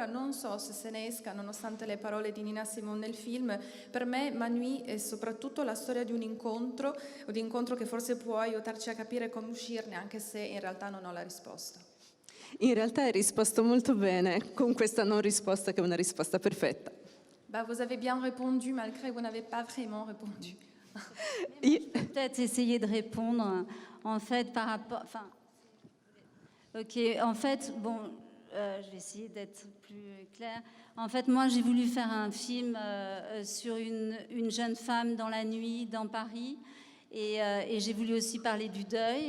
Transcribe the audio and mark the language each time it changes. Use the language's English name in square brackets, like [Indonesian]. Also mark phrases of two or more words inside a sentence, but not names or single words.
[Italian] Non so se ne esca, nonostante le parole di Nina Simone nel film. Per me Ma Nuit è soprattutto la storia di un incontro che forse può aiutarci a capire come uscirne, anche se in realtà non ho la risposta. In realtà hai risposto molto bene con questa non risposta, che è una risposta perfetta. [French] Bah, vous avez bien répondu, malgré que vous n'avez pas vraiment répondu. Peut-être essayer de répondre, en fait, par rapport... Enfin, Ok, en fait, bon, je vais essayer d'être plus claire. En fait, moi, j'ai voulu faire un film sur une jeune femme dans la nuit dans Paris, et j'ai voulu aussi parler du deuil.